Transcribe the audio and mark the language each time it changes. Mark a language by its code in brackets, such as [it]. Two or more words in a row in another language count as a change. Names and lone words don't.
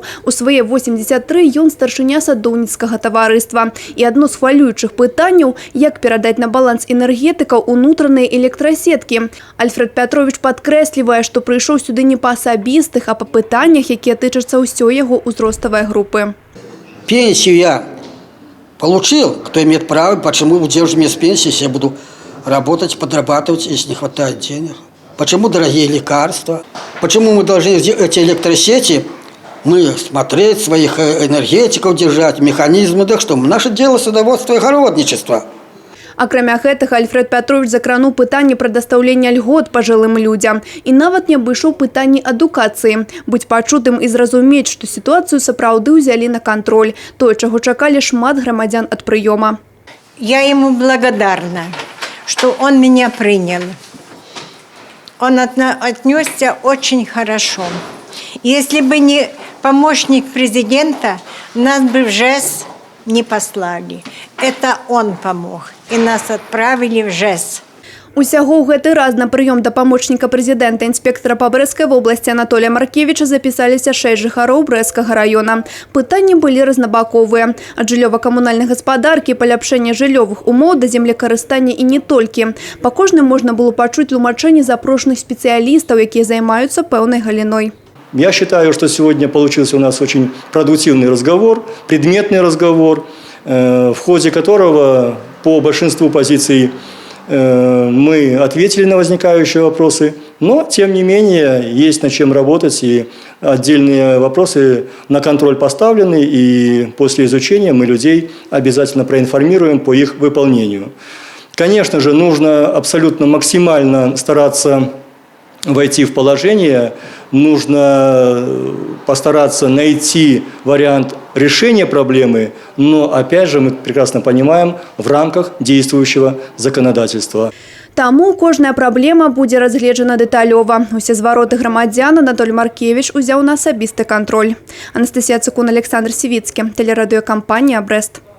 [be] У свае 83 ён старшыня садоўніцкага таварыства. І адно з хвалюючых пытанняў, як перадаць на баланс энергетыкаў унутраныя электрасеткі. Альфрэд Пятрович падкрэслівае, што прыйшоў сюды не па асабістых, а по пытаннях, якія тычацца ўсёй яго ўзроставай групы. [ru] Пенсию я получил, кто имеет право, почему где уже без пенсии я буду работать, подрабатывать, если не хватает денег? Почему дорогие лекарства? Почему мы должны эти электросети, мы смотреть, своих энергетиков держать, механизмы, так что наше дело садоводство и огородничество. [be] Акрамя гэтага, Альфрэд Пятрович закрануў пытанне прадастаўлення льгот пажылым людзям і нават не абышоў пытанні адукацыі. Быць пачутым і зразумець, што сітуацыю сапраўды ўзялі на кантроль. Тое, чаго чакалі шмат грамадзян ад прыёма. [ru] Я ему благодарна, что он меня принял. Он отнесся очень хорошо. Если бы не помощник президента, нас бы в ЖЭС не послали. Это он помог. И нас отправили в ЖЭС. [be] Усяго ў гэты раз на прыём да памочніка прэзідэнта інспектара па Брэсцкай вобласці Анатолія Маркевіча запісаліся 6 жыхароў Брэсцкага раёна. Пытанні былі разнабаковыя. Ад жыллёва-камунальнай гаспадаркі, паляпшэння жыллёвых умоў да землекарыстання і не толькі. Па кожным можна было пачуць тлумачэнні запрошаных спецыялістаў, якія займаюцца пэўнай галіной. [ru] Я считаю, что сегодня получился у нас очень продуктивный разговор, предметный разговор, в ходе которого по большинству позиций мы ответили на возникающие вопросы, но, тем не менее, есть над чем работать, и отдельные вопросы на контроль поставлены, и после изучения мы людей обязательно проинформируем по их выполнению. Конечно же, нужно абсолютно максимально стараться войти в положение, нужно постараться найти вариант решения проблемы, но, опять же, мы прекрасно понимаем, в рамках действующего законодательства. [be] Таму кожная праблема будзе разгледжана дэталёва. Усе звароты грамадзян Анатолий Маркевич узяў на асабісты кантроль. Анастасія Цыкун, Александр Сівіцкі, тэлерадыёкампанія «Брэст».